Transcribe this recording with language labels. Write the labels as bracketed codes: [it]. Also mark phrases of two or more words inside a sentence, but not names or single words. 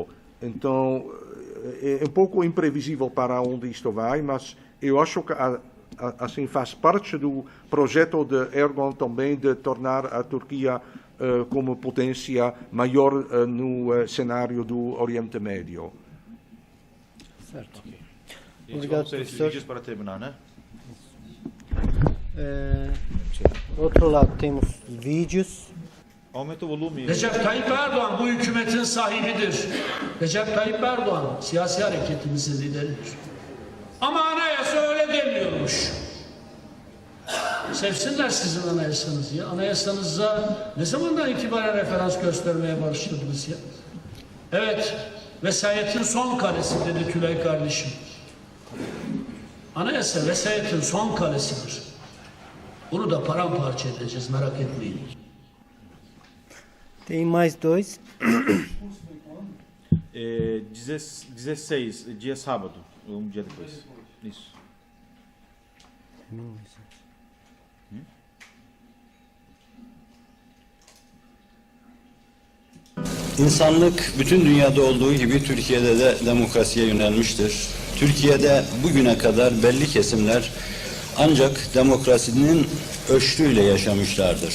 [pt] Então, é um pouco imprevisível para onde isto vai, mas eu acho que assim faz parte do projeto de Erdogan também de tornar a Turquia como potência maior no cenário do Oriente Médio. Certo. Gente, Obrigado, vamos ter esses professor. vídeos para terminar, né? Outro lado temos vídeos. Aumenta o volume. [tr] Recep Tayyip Erdoğan bu hükümetin sahibidir. Recep Tayyip Erdoğan siyasi hareketimizin lideridir. Ama anayasa öyle demiyormuş. Sevsinler sizin anayasanızı ya. Anayasanıza ne zamandan itibaren referans göstermeye başladınız ya? Evet, vesayetin son kalesi dedi Tülay kardeşim. Anayasa vesayetin son kalesidir. Bunu da paramparça edeceğiz, merak etmeyin. [pt] Tem mais dois. 16, dia sábado, dia depois. Isso. [tr] İnsanlık bütün dünyada olduğu gibi Türkiye'de de demokrasiye yönelmiştir. Türkiye'de bugüne kadar belli kesimler ancak demokrasinin öşrüyle yaşamışlardır.